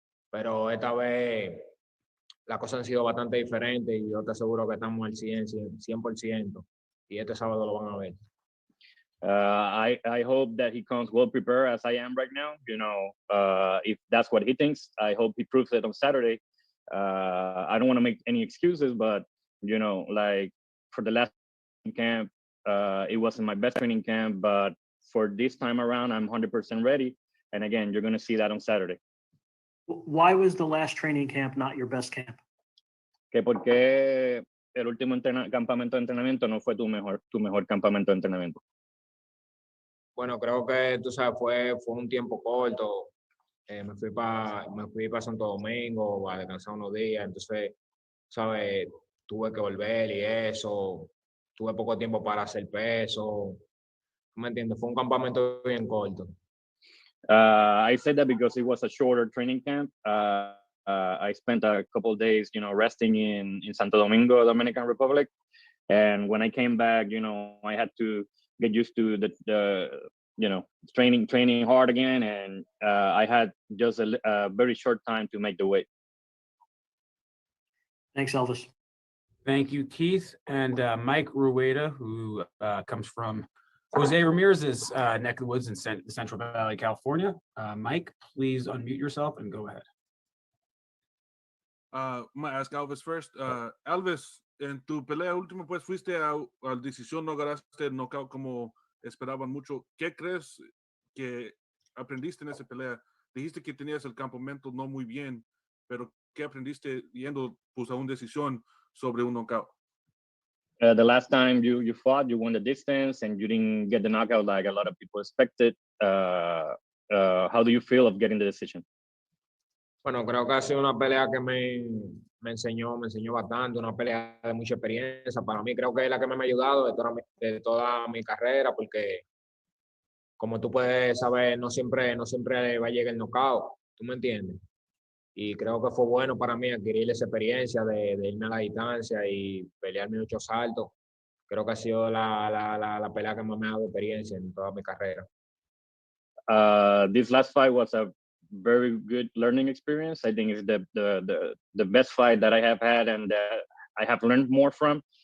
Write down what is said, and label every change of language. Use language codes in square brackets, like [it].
[es] Pero esta vez las cosas han sido bastante diferentes y yo te aseguro que estamos al 100%. Y este sábado lo van a ver. [en] I hope that he comes well prepared as I am right now. You know, if that's what he thinks, I hope he proves it on Saturday. I don't want to make any excuses, but you know, like for the last camp, it wasn't my best training camp, but for this time around, I'm 100% ready. And again, you're going to see that on Saturday. Why was the last training camp not your best camp? [es] Que porque el último campamento de entrenamiento no fue tu mejor campamento de entrenamiento. Bueno, creo que, tú sabes, fue un tiempo corto. Me fui para Santo Domingo a descansar unos días. Entonces, ¿sabes? Tuve que volver y eso. Tuve poco tiempo para hacer peso. ¿Me entiendes? Fue un campamento bien corto. [en] I said that because it was a shorter training camp. I spent a couple of days, you know, resting in Santo Domingo, Dominican Republic. And when I came back, you know, I had to get used to the you know, training hard again. And I had just a very short time to make the weight. Thanks, Elvis. Thank you, Keith. And Mike Rueda, who comes from Jose Ramirez's neck of the woods in Central Valley, California. Mike, please unmute yourself and go ahead. I'm gonna ask Elvis first. Elvis, [es] en tu pelea última, pues fuiste a decisión, no ganaste el knockout como esperaban mucho. ¿Qué crees que aprendiste en esa pelea? Dijiste que tenías el campamento no muy bien, pero ¿qué aprendiste yendo pues, a una decisión sobre un knockout? [en] The last time you fought, you won the distance and you didn't get the knockout like a lot of people expected. How do you feel of getting the decision? [es] Bueno, creo que ha sido una pelea que me enseñó bastante, una pelea de mucha experiencia. Para mí creo que es la que me ha ayudado de toda mi carrera, porque como tú puedes saber, no siempre va a llegar el knockout, ¿tú me entiendes? Y creo que fue bueno para mí adquirir esa experiencia de irme a la distancia y pelear mis 8 saltos. Creo que ha sido la pelea que más me ha dado experiencia en toda mi carrera. [en] This last fight was a very good learning experience. I think it's the best fight that I have had and that I have learned more from.